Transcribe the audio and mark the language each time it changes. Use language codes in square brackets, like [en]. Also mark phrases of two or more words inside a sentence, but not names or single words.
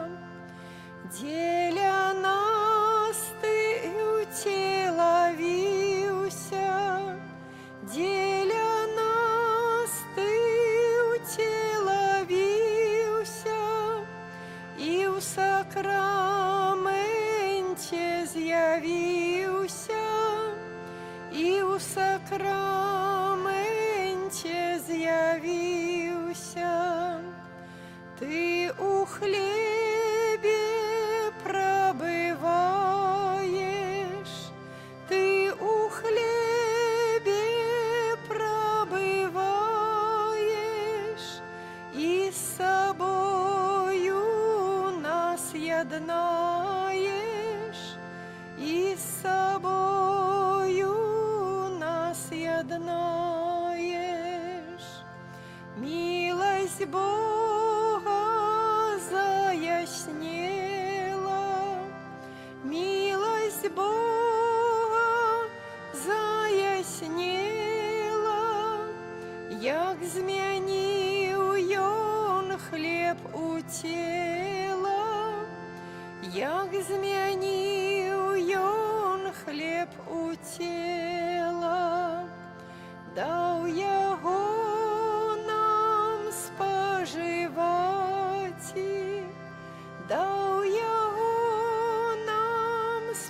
[be] Дзеля нас Ты уцелавіўся, дзеля нас Ты уцелавіўся, і ў сакраменце з'явіўся, і ў сакраменце з'явіўся. Ты у хлебе пробываешь, Ты у хлебе пробываешь, [uk] и с собою нас єднаєш, и с собою нас єднаєш. [be] Милость Бога заяснела, милость Бога заяснела, як змяніў ён хлеб у цела, як змяніў ён хлеб у цела, даў яго нам спажываці, даў яго нам